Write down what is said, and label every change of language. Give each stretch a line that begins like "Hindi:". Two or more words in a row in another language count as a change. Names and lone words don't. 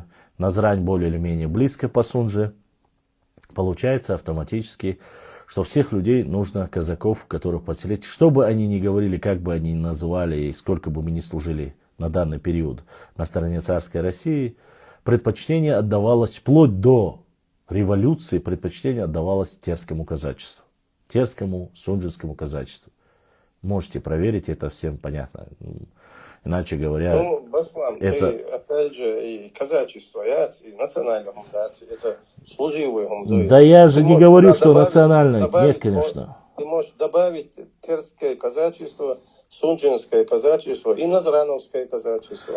Russian: Назрань более или менее близко Пасунже. Получается автоматически, что всех людей нужно, казаков, которых подселить, что бы они ни говорили, как бы они ни называли, и сколько бы мы ни служили на данный период на стороне царской России, предпочтение отдавалось вплоть до революции, предпочтение отдавалось терскому казачеству, терскому сунжинскому казачеству. Можете проверить, это всем понятно. Иначе говоря... Баслам, Это... ты, опять же, и казачество, и национальное гумдация, это служивые гумды. Да я же Ты не можешь говорю, туда что национальное. Нет, добавить, конечно. ты можешь добавить терское казачество, сунжинское казачество и назрановское казачество.